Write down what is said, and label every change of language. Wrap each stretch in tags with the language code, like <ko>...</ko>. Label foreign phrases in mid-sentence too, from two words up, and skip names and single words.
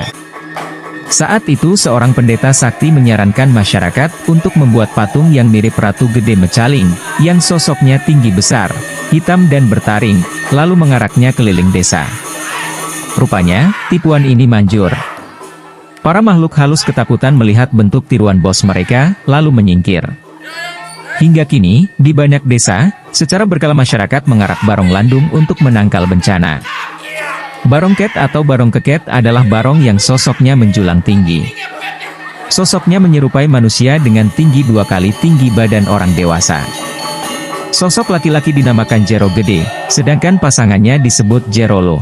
<id>Saat itu seorang pendeta sakti menyarankan masyarakat untuk membuat patung yang mirip Ratu Gede Mecaling, yang sosoknya tinggi besar, hitam dan bertaring, lalu mengaraknya keliling desa. Rupanya, tipuan ini manjur. Para makhluk halus ketakutan melihat bentuk tiruan bos mereka, lalu menyingkir. Hingga kini, di banyak desa, secara berkala masyarakat mengarak barong landung untuk menangkal bencana. Barong ket atau barong keket adalah barong yang sosoknya menjulang tinggi. Sosoknya menyerupai manusia dengan tinggi 2 kali tinggi badan orang dewasa. Sosok laki-laki dinamakan Jero Gede, sedangkan pasangannya disebut Jerolo.</id>